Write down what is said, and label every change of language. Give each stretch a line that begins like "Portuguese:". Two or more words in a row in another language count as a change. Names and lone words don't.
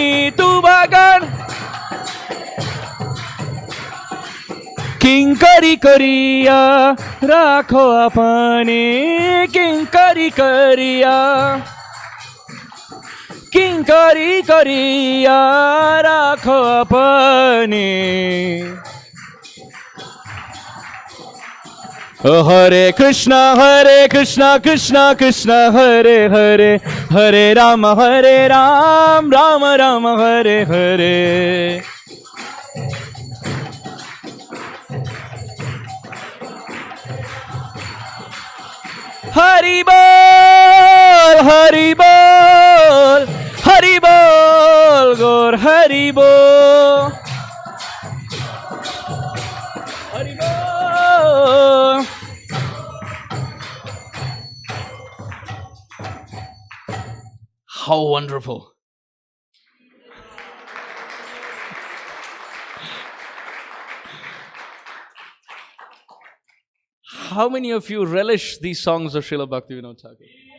Bangla: তু অগণ কিংকরী করিয়া রাখো আপনে. কিংকরী করিয়া কিংকরী করিয়া রাখো আপনে.
Sanskrit: हरे कृष्णा कृष्णा कृष्णा हरे हरे. हरे राम राम राम हरे हरे.
Bangla: হরি বোল হরি বোল হরি বোল গৌর হরি বোল হরি বোল.
English: How wonderful. How many of you relish these songs of Srila Bhaktivinoda Thakur?